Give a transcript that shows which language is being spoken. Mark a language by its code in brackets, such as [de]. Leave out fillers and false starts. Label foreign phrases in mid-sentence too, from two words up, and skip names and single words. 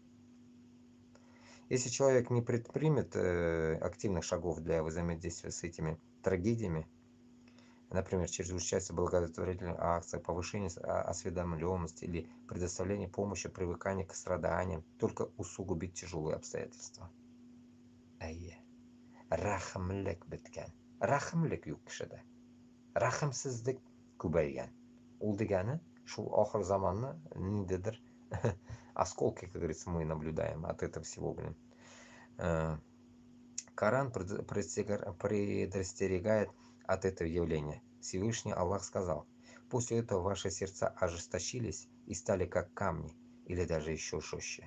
[ru] Если человек не предпримет активных шагов для взаимодействия с этими трагедиями, например, через участие в благотворительных акциях, повышение осведомленности или предоставление помощи, привыкание к страданиям, только усугубит тяжелые обстоятельства. [tt] Рахымлык биткән. Рахымлык юк кешедә. Рахымсызлык күбәйгән. Ул дигәне, шул ахыр заманны ниндидер [ru] осколки, как говорится, мы наблюдаем от этого всего, блин. Коран предостерегает от этого явления. Всевышний Аллах сказал: после этого ваши сердца ожесточились и стали как камни, или даже еще жестче.